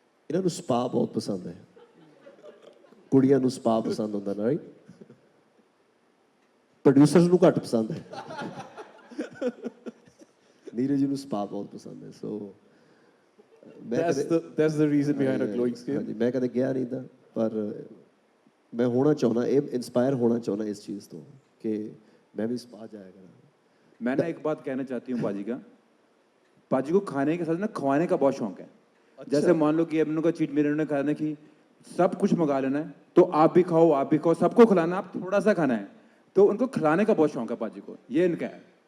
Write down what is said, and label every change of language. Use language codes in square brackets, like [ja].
[pa] ਇਹਨਾਂ ਨੂੰ ਸਪਾ ਬਹੁਤ ਪਸੰਦ ਹੈ, ਕੁੜੀਆਂ ਨੂੰ ਸਪਾ ਪਸੰਦ ਹੁੰਦਾ ਨਾ, ਰਾਈਟ? ਪ੍ਰੋਡਿਊਸਰਸ ਨੂੰ ਘੱਟ ਪਸੰਦ ਹੈ, ਨੀਰਜ ਜੀ ਨੂੰ ਸਪਾ ਬਹੁਤ ਪਸੰਦ ਹੈ. [en] So that's the reason behind a glowing skin. [pa] ਹਾਂਜੀ, ਮੈਂ ਕਦੇ ਗਿਆ ਨਹੀਂ ਤਾਂ, ਪਰ ਮੈਂ ਹੋਣਾ ਚਾਹੁੰਦਾ, ਇਹ ਇੰਸਪਾਇਰ होना चाहना इस चीज़ तो कि मैं भी स्पा जाया करा. [hi] मैं ना एक बात कहना चाहती हूँ पाजी का, पाजी को खाने के साथ ना खवाने का बहुत शौक है. जैसे मान लो कि अब उनका चीट मील ने खाना कि सब कुछ मंगा लेना है, तो आप भी खाओ, सबको खिलाना, आप थोड़ा सा खाना है, तो उनको खिलाने का बहुत शौक है पाजी को. ये इनका है.